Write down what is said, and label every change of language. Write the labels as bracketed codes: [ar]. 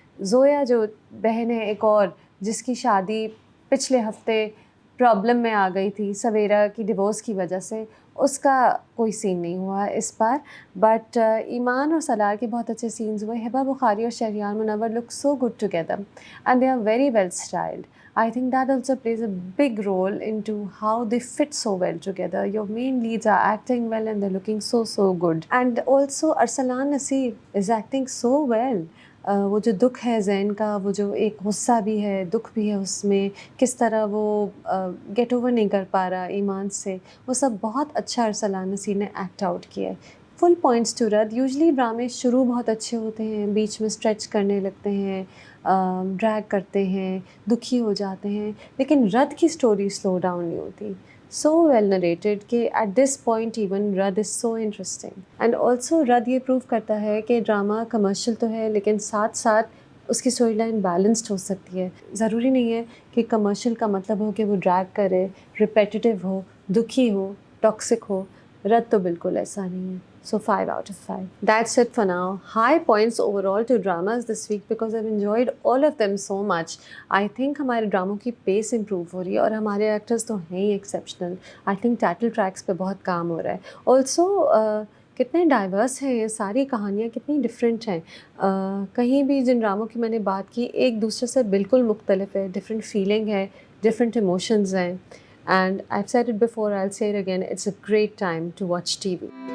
[ur] زویا جو بہن ہے ایک اور, جس کی شادی پچھلے ہفتے پرابلم میں آ گئی تھی سویرا کی ڈیورس کی وجہ سے, اس کا کوئی سین نہیں ہوا اس بار. بٹ ایمان اور سالار کے بہت اچھے سینز ہوئے. [en] ہبا بخاری اور Shahryar Munawar look so good together and they are very well styled. I think that also plays a big role into how they fit so well together. Your main leads are acting well and they're looking so good. And also Arsalan Naseer is acting so well. [ur] وہ جو دکھ ہے زین کا, وہ جو ایک غصہ بھی ہے, دکھ بھی ہے اس میں, کس طرح وہ گیٹ اوور نہیں کر پا رہا ایمان سے, وہ سب بہت اچھا ارسلان نصیر نے ایکٹ آؤٹ کیا ہے. [en] Full points to Radd. [ur] یوزلی ڈرامے شروع بہت اچھے ہوتے ہیں, بیچ میں اسٹریچ کرنے لگتے ہیں, ڈریگ کرتے ہیں, دکھی ہو جاتے ہیں, لیکن رد کی اسٹوری سلو ڈاؤن نہیں ہوتی. [en] So well narrated کہ at this point even Radd is so interesting. And also [ur] رد یہ پروو کرتا ہے کہ ڈرامہ کمرشل تو ہے لیکن ساتھ ساتھ اس کی اسٹوری لائن بیلنسڈ ہو سکتی ہے. ضروری نہیں ہے کہ کمرشل کا مطلب ہو کہ وہ ڈریگ کرے, ریپیٹیو ہو, دکھی ہو, ٹاکسک ہو. رد تو بالکل ایسا نہیں ہے. [en] So 5/5. That's it for now. High points overall to dramas this week because I've enjoyed all of them so much. I think [ur] ہمارے ڈراموں کی پیس امپروو ہو رہی ہے اور ہمارے ایکٹرز تو ہیں ہی exceptional. [en] I think [ur] title treks پہ بہت کام ہو رہا ہے. آلسو کتنے ڈائیورس ہیں یہ ساری کہانیاں, کتنی ڈفرینٹ ہیں. کہیں بھی جن ڈراموں کی میں نے بات کی ایک دوسرے سے بالکل مختلف ہے, ڈفرینٹ فیلنگ ہے, ڈفرینٹ ایموشنز ہیں. [en] And I've said it before, I'll say it again, it's a great time to watch TV.